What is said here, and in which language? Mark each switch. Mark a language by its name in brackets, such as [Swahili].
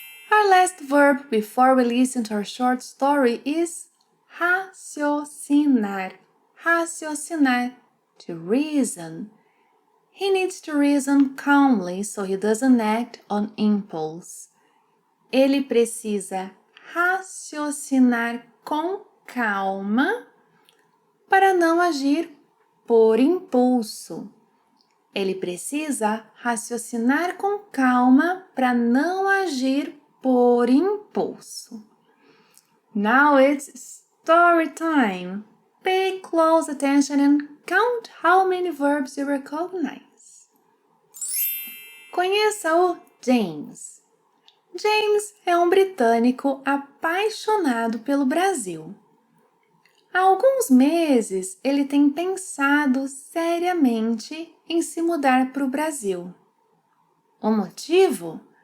[English] Our last verb before we listen to our short story is raciocinar. Raciocinar, to reason. He needs to reason calmly so he doesn't act on impulse. [Portuguese] Ele precisa raciocinar com calma para não agir por impulso. Ele precisa raciocinar com calma para não agir por impulso. [English] Now it's story time. Pay close attention and count how many verbs you recognize. [Portuguese] Conheça o James. James é um britânico apaixonado pelo Brasil. Há alguns meses ele tem pensado seriamente em se mudar para o Brasil. O motivo?